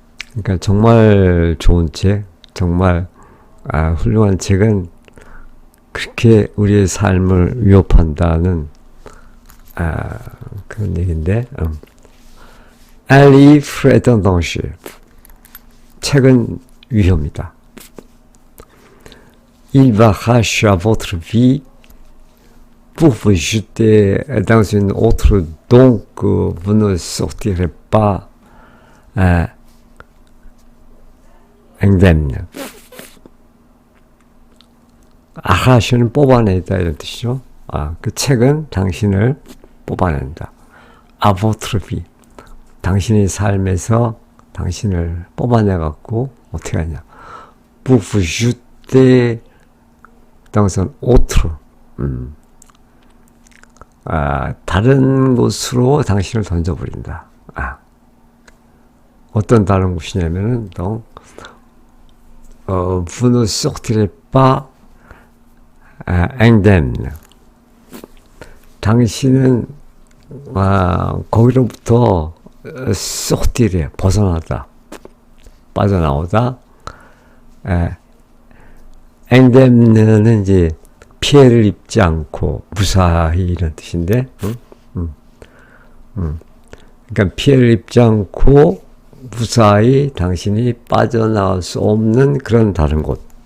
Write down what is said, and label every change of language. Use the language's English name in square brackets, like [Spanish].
[Korean] 그러니까 정말 좋은 책, 정말 훌륭한 책은 그렇게 우리의 삶을 위협한다는 그런 얘기인데, [French] Un livre est un danger. [Korean] 책은 위험이다. [French] Il va arracher à votre vie pour vous jeter dans une autre dont vous ne sortirez pas indemne. [Korean] arracher는 뽑아내다 이런 뜻이죠. 그 책은 당신을 뽑아낸다. [French] À votre vie. [Korean] 당신의 삶에서 당신을 뽑아내갖고 어떻게 하냐. [French] Pour vous jeter dans un autre. [Korean] 다른 곳으로 당신을 던져버린다. 어떤 다른 곳이냐면은, [French] vous ne sortirez pas indemne. [Korean] 당신은 거기로부터 sortir에 벗어나다, 빠져나오다. indemne는 이제 피해를 입지 않고 무사히 이런 뜻인데, 그러니까 피해를 입지 않고 무사히 당신이 빠져나올 수 없는 그런 다른 곳.